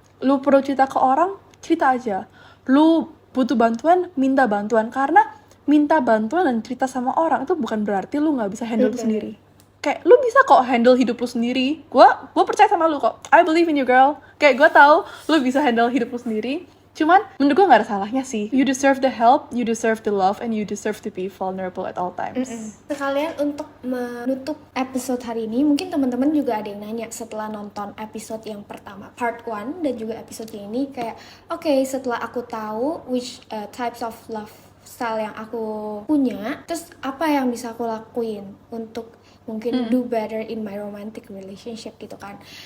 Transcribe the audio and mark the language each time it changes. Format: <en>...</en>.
<id>Lu perlu cerita ke orang, cerita aja. Lu butuh bantuan, minta bantuan. Karena minta bantuan dan cerita sama orang itu bukan berarti lu gak bisa handle itu sendiri. Kayak lu bisa kok handle hidup lu sendiri. Gue percaya sama lu kok.</id> <en>I believe in you girl.</en> <id>Kayak gue tahu lu bisa handle hidup lu sendiri. Cuman menurut gue gak ada salahnya sih.</id> <en>You deserve the help, you deserve the love, and you deserve to be vulnerable at all times.</en> <id>Sekalian untuk menutup episode hari ini, mungkin teman-teman juga ada yang nanya setelah nonton episode yang pertama, part 1, dan juga episode ini kayak, okay, setelah aku tahu</id> <en>which types of love style</en> <id>yang aku punya, terus apa yang bisa aku lakuin untuk mungkin</id> <en>do better in my romantic relationship</en> <id>gitu kan.</id>